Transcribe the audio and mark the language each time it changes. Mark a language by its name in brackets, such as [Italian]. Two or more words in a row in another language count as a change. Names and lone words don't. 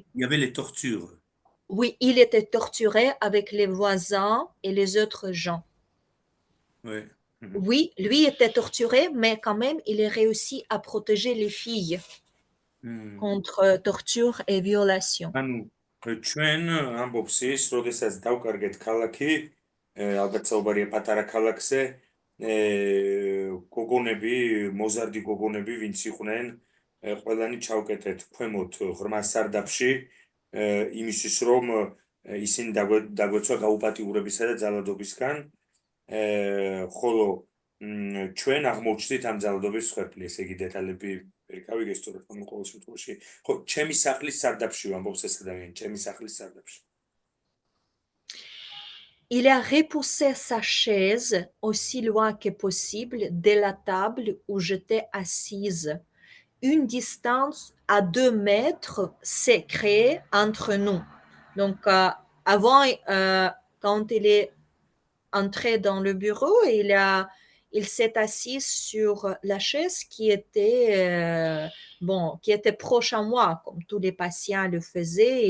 [French] il y avait les tortures. Oui, il était torturé avec les voisins et les autres gens. Ouais. Mhm. Oui, lui était torturé, mais quand même, il a réussi à protéger les filles Mhm. contre torture et violation. [Georgian] ანუ ჩვენ ამბობს ის, როდესაც დავკარგეთ ქალაქი, ალბათ საუბარია პატარა ქალაქზე, გოგონები, მოზარდი გოგონები, ვინც იყვნენ, ყველანი ჩავკეტეთ ქვემოთ ღრმა სარდაფში, იმისთვის რომ ისინი დაგვეცვა გაუპატიურებისა და ძალადობისგან, ხოლო ჩვენ აღმოჩნდით ამ ძალადობის მსხვერპლი, ესე იგი დეტალები ვერ გავიგე სწორად, მაგრამ ყოველ შემთხვევაში, ხო, ჩემი სახლის სარდაფში ვამბობს ეს ადამიანი, ჩემი სახლის სარდაფში. [French] Il a repoussé sa chaise aussi loin que possible de la table où j'étais assise. Une distance à 2 mètres s'est créée entre nous. Donc, avant, quand il est entré dans le bureau, il s'est assis sur la chaise qui était, qui était proche à moi, comme tous les patients le faisaient.